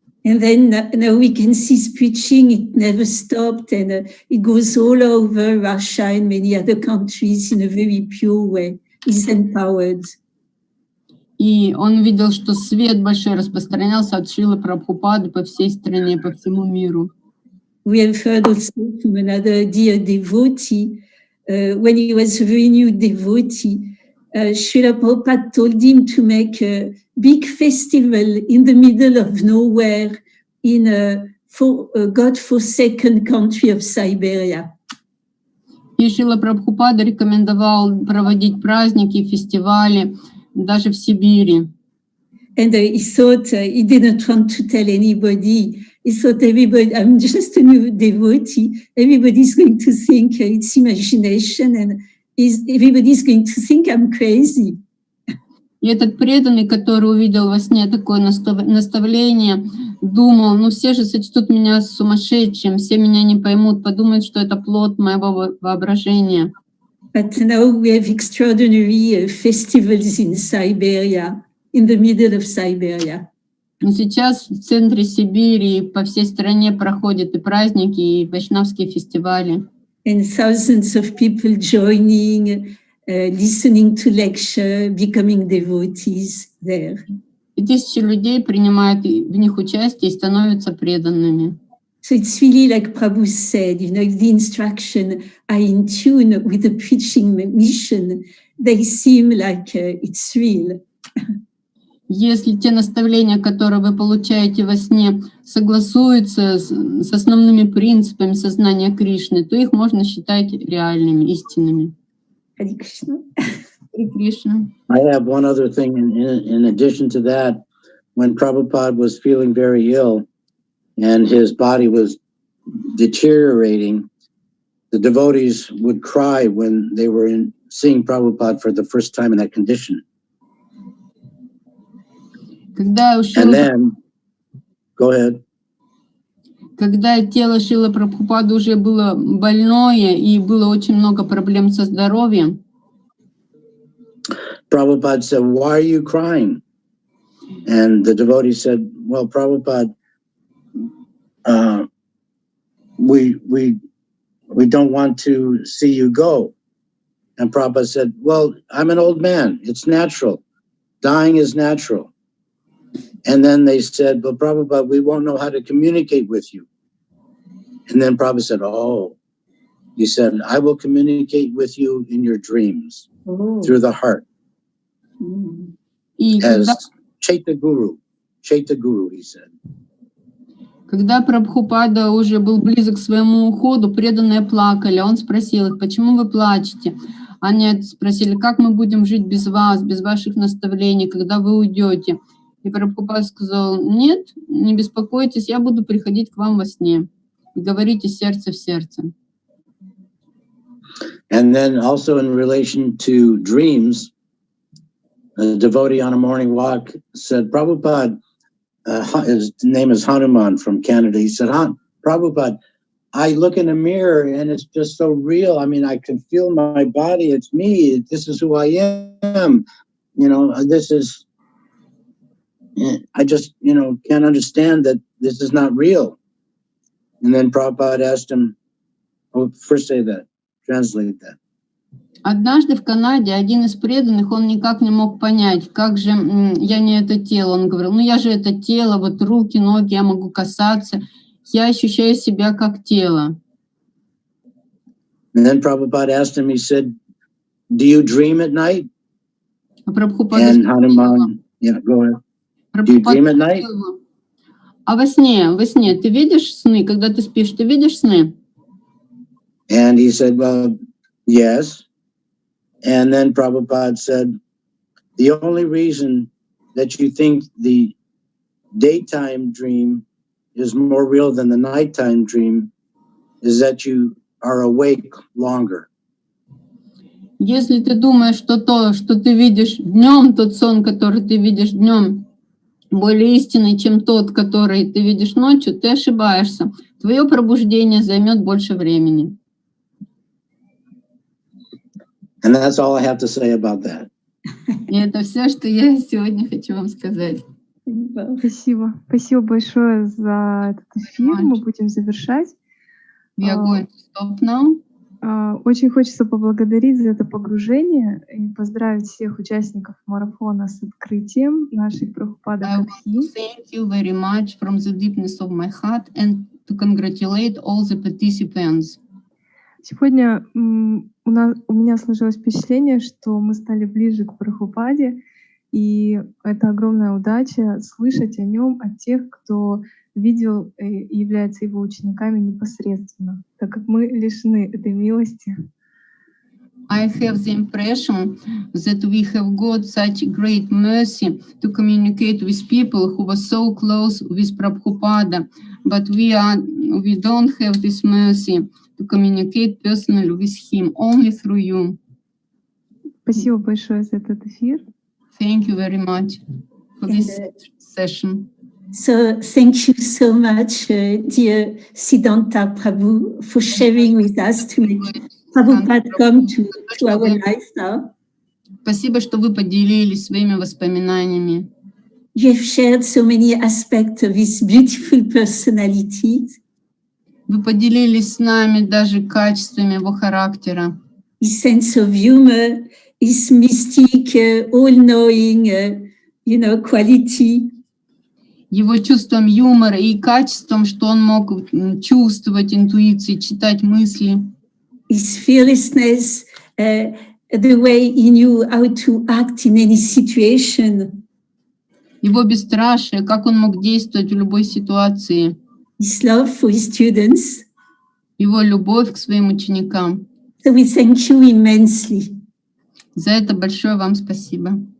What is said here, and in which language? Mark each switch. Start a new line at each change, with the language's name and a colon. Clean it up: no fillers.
English: And then now we can see his preaching, it never stopped, and it goes all over Russia and many other countries in a very pure way. He's empowered.
Russian: И он видел, что свет большой распространялся от Шрилы Прабхупады по всей стране, по всему миру.
English: We have heard also from another dear devotee, when he was a very new devotee, Srila Prabhupada told him to make a big festival in the middle of nowhere in a God-forsaken country of Siberia.
Russian: И Шрила Прабхупада рекомендовал проводить праздники, фестивали даже в Сибири.
English: And he thought he didn't want to tell anybody. He thought everybody, I'm just a new devotee. Everybody's going to think it's imagination, and everybody's going to think I'm crazy.
Russian: И этот преданный, который увидел во сне такое наставление, думал: ну все же сочтут меня сумасшедшим, все меня не поймут, подумают, что это плод моего воображения.
English: But now we have extraordinary festivals in Siberia, in the middle of Siberia.
Russian: Но сейчас в центре Сибири по всей стране проходят и праздники, и вайшнавские фестивали.
English: And thousands of people joining, listening to lecture, becoming devotees there.
Russian: И тысячи людей принимают в них участие и становятся преданными.
English: So it's really like Prabhu said, you know, if the instruction are in tune with the preaching mission, they seem like it's real.
Russian: Если те наставления, которые вы получаете во сне, согласуются с основными принципами сознания Кришны, то их можно считать реальными, истинными.
English: Hare Krishna. Hare Krishna. I have one other thing in addition to that. When Prabhupada was feeling very ill and his body was deteriorating, the devotees would cry when they were seeing Prabhupada for the first time in that condition. And then, go ahead.
Russian: Когда тело Шрилы Прабхупады уже было больное и было очень много проблем со здоровьем,
English: Prabhupada said, "Why are you crying?" And the devotee said, "Well, Prabhupada, we don't want to see you go." And Prabhupada said, "Well, I'm an old man. It's natural. Dying is natural." And then they said, "But Prabhupada, we won't know how to communicate with you." And then Prabhupada said, "Oh," he said, "I will communicate with you in your dreams, through the heart." As Chaita Guru, he said.
Russian: Когда Прабхупада уже был близок к своему уходу, преданные плакали. Он спросил их: почему вы плачете? Они спросили: как мы будем жить без вас, без ваших наставлений, когда вы уйдете? И Прабхупада сказал: нет, не беспокойтесь, я буду приходить к вам во сне и говорить из сердца в сердце.
English: And then also in relation to dreams, a devotee on a morning walk said, Prabhupada, his name is Hanuman from Canada. He said, Prabhupada, I look in a mirror and it's just so real. I mean, I can feel my body. It's me. This is who I am. You know, this is, I just, you know, can't understand that this is not real. And then Prabhupada asked him, oh, first say that, translate that.
Russian: Однажды в Канаде один из преданных, он никак не мог понять, как же я не это тело. Он говорил: ну я же это тело, вот руки, ноги я могу касаться, я ощущаю себя как тело.
English: And then Prabhupada asked him, he said, do you dream at night?
Russian: А Прабхупада
English: and Hanuman, yeah, go ahead. Do you dream at night?
Russian: А во сне ты видишь сны? Когда ты спишь, ты видишь сны?
English: And he said, well, yes. And then Prabhupada said, the only reason that you think the daytime dream is more real than the nighttime dream is that you are awake longer.
Russian: Если ты думаешь, что то, что ты видишь днем, тот сон, который ты видишь днем, более истинный, чем тот, который ты видишь ночью, ты ошибаешься. Твое пробуждение займет больше времени.
English: And that's all I have to say about that.
Russian: И это все, что я сегодня хочу вам сказать. Спасибо. Спасибо большое за этот эфир. Мы будем завершать.
English: We are going to stop now.
Russian: Очень хочется поблагодарить за это погружение и поздравить всех участников марафона с открытием нашей Прабхупады Катхи.
English: Thank you very much from the deepness of my heart and to congratulate all the participants.
Russian: Сегодня у меня сложилось впечатление, что мы стали ближе к Прабхупаде, и это огромная удача слышать о нем от тех, кто видел и является его учениками непосредственно, так как мы лишены этой милости.
English: I have the impression that we have got such great mercy to communicate with people who were so close with Prabhupada, but we don't have this mercy to communicate personally with him, only through you.
Russian: Спасибо большое за этот эфир.
English: Thank you very much for this session. So thank you so much, dear Siddhanta Prabhu, for sharing with us to make Prabhupada come to our life now.
Russian: Спасибо, что вы поделились своими воспоминаниями.
English: You have shared so many aspects of his beautiful personality.
Russian: Вы поделились с нами даже качествами его характера.
English: His sense of humor, his mystic, all-knowing, quality.
Russian: Его чувством юмора и качеством, что он мог чувствовать интуицией, читать мысли.
English: His fearlessness, the way he knew how to act in any situation.
Russian: Его бесстрашие, как он мог действовать в любой ситуации.
English: His love for his students.
Russian: Его любовь к своим ученикам.
English: So we thank you immensely.
Russian: За это большое вам спасибо.